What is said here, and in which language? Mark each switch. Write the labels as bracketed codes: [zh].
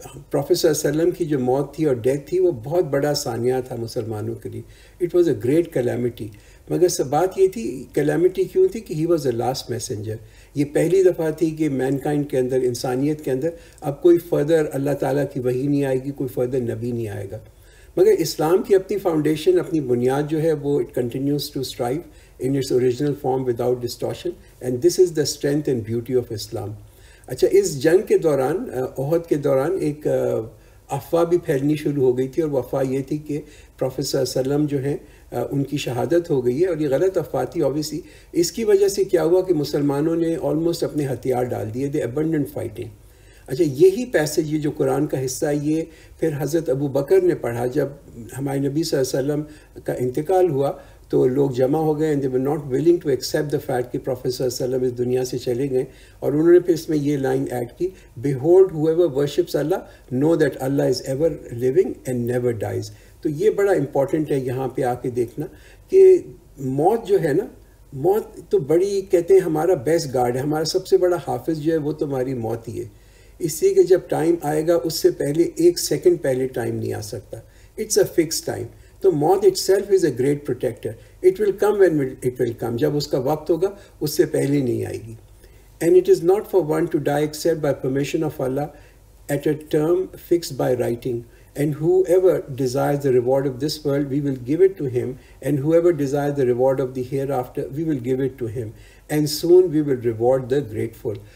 [ur] Prophet صلی اللہ علیہ وسلم کی جو موت تھی اور ڈیتھ تھی، وہ بہت بڑا ثانیہ تھا مسلمانوں کے لیے. [en] It was a great calamity. [ur] مگر سب بات یہ تھی کیلیمٹی کیوں تھی کہ [en] He was a last messenger. [ur] یہ پہلی دفعہ تھی کہ مین کائنڈ کے اندر، انسانیت کے اندر اب کوئی فردر اللہ تعالیٰ کی وحی نہیں آئے گی، کوئی فردر نبی نہیں آئے گا. مگر اسلام کی اپنی فاؤنڈیشن، اپنی بنیاد جو ہے وہ [en] It continues to strive in its original form without distortion, and this is the strength and beauty of Islam. [ur] اچھا، اس جنگ کے دوران، احد کے دوران، ایک افواہ بھی پھیلنی شروع ہو گئی تھی، اور وہ افواہ یہ تھی کہ پروفیٹ صلی اللہ علیہ وسلم جو ہیں ان کی شہادت ہو گئی ہے، اور یہ غلط افواہ تھی اوبیسلی. اس کی وجہ سے کیا ہوا کہ مسلمانوں نے آلموسٹ اپنے ہتھیار ڈال دیے، [en] They abandoned fighting. [ur] اچھا، یہی پیسج، یہ جو قرآن کا حصہ ہے، یہ پھر حضرت ابو بکر نے پڑھا. جب ہمارے نبی صلی اللہ علیہ وسلم کا انتقال ہوا تو لوگ جمع ہو گئے، [en] and they were not willing to accept the fact [ur] کہ پروفیٹ صلی اللہ علیہ وسلم اس دنیا سے چلے گئے. اور انہوں نے پھر اس میں یہ لائن ایڈ کی، [en] behold whoever worships Allah know that Allah is ever living and never dies. [ur] تو یہ بڑا امپورٹنٹ ہے یہاں پہ آ کے دیکھنا کہ موت جو ہے نا، موت تو بڑی کہتے ہیں ہمارا بیسٹ گارڈ ہے، ہمارا سب سے بڑا حافظ جو ہے وہ تو ہماری موت ہی ہے. اس لیے کہ جب ٹائم آئے گا اس سے پہلے ایک سیکنڈ پہلے ٹائم نہیں آ سکتا. [en] It's a fix time. تو موت itself is a great protector. It will come when it will come, [ur] جب اس کا وقت ہوگا اس سے پہلے نہیں آئے گی. [en] And it is not for one to die except by permission of Allah at a term fixed by writing. And whoever desire the reward of this world we will give it to him, and whoever desire the reward of the hereafter we will give it to him, and soon we will reward the grateful.